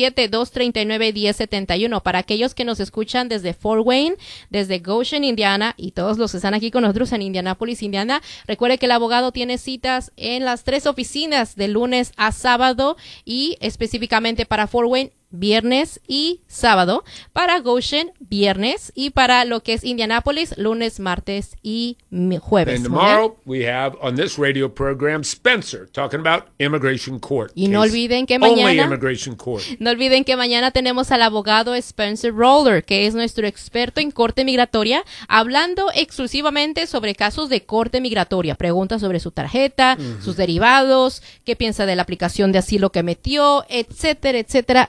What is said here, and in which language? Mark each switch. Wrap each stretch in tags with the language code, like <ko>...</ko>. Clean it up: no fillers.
<es>317-239-1071 para aquellos que nos escuchan desde Fort Wayne, desde Goshen, Indiana, y todos los que están aquí con nosotros en Indianapolis, Indiana. Recuerde que el abogado tiene citas en las 3 oficinas de lunes a sábado y específicamente para Fort Wayne, viernes y sábado, para Goshen, viernes, y para lo que es Indianapolis, lunes, martes y jueves.</es> <en>And tomorrow, ¿okay? We have on this radio program Spencer talking about immigration court.</en> <es>Y no olviden que mañana,</es> <en>only immigration court.</en> <es>No olviden que mañana tenemos al abogado Spencer Roller, que es nuestro experto en corte migratoria, hablando exclusivamente sobre casos de corte migratoria. Preguntas sobre su tarjeta, sus derivados, qué piensa de la aplicación de asilo que metió, etcétera, etcétera.</es>